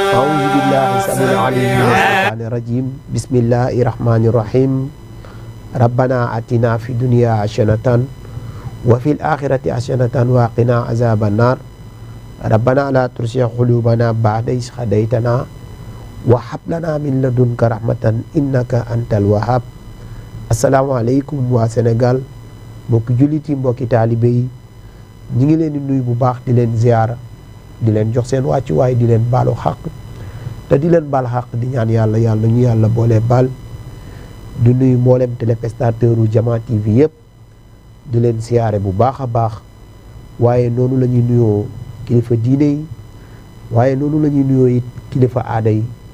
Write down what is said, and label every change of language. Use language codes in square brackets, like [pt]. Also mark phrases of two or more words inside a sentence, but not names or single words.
[ar] أعوذ بالله السميع العليم من الشيطان الرجيم بسم الله الرحمن الرحيم ربنا آتنا في الدنيا حسنة وفي الآخرة حسنة وقنا عذاب النار ربنا لا تزغ قلوبنا بعد إذ هديتنا وهب لنا من لدنك رحمة إنك أنت الوهاب. [wo] asalaamaaleykum waa Sénégal mbokki jullit yi mbokki taalibe yi ñu ngi leen di nuyu bu baax di leen ziyaara di leen jox seen wàccuwaay di leen baalu xaq te di leen baal xaq di ñaan yàlla ñu yàlla boole baal di nuyu mboolem téléspectateur u Jama TV yëpp di leen siyaare bu baax a baax waaye noonu la ñuy nuyoo kilifa diine yi waaye noonu la ñuy nuyoo it kilifa aada yi